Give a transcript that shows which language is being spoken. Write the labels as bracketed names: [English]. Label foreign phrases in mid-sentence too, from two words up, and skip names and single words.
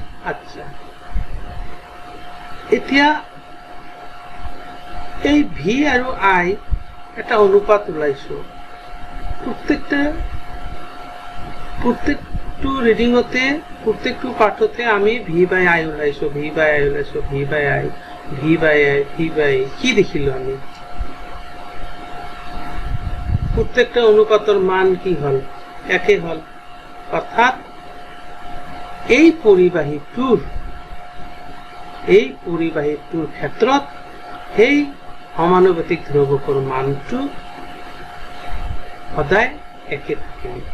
[Assamese] আচ্ছা, এতিয়া এই V আৰু I এটা অনুপাত ওলাইছো। প্ৰত্যেকটো ৰিডিঙতে, প্ৰত্যেকটো পাঠতে আমি V/I ওলাইছো, V/I ওলাইছো, V/I, V/I, V/I। কি দেখিলো আমি? প্ৰত্যেকটা অনুপাতৰ মান কি হ'ল? একে হ'ল। অৰ্থাৎ এই পৰিবাহীটোৰ ক্ষেত্ৰত সেই সমানুপাতিক ধ্ৰুৱকৰ মানটো সদায় একে থাকিব।